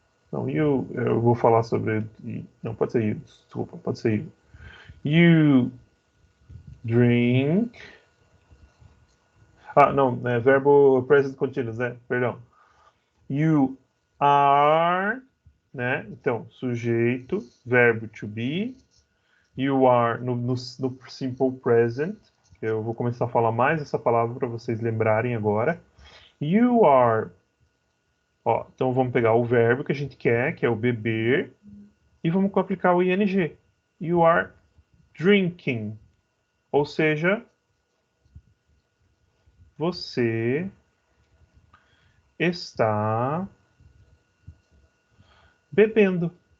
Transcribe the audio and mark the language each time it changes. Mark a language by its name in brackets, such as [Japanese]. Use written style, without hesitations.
[Portuguese] Não, eu vou falar sobre. Não, pode ser you, desculpa, pode ser you. [English] You drink. [Portuguese] Ah, não, é verbo present continuous, né? Perdão. [English] You are, [Portuguese] né? Então, sujeito, verbo to be. [English] You are [Portuguese] no simple present. Eu vou começar a falar mais essa palavra para vocês lembrarem agora. [English] You are. [Portuguese] Ó, então vamos pegar o verbo que a gente quer, que é o beber, e vamos aplicar o ing. [English] You are drinking. [Portuguese] Ou seja, você está bebendo.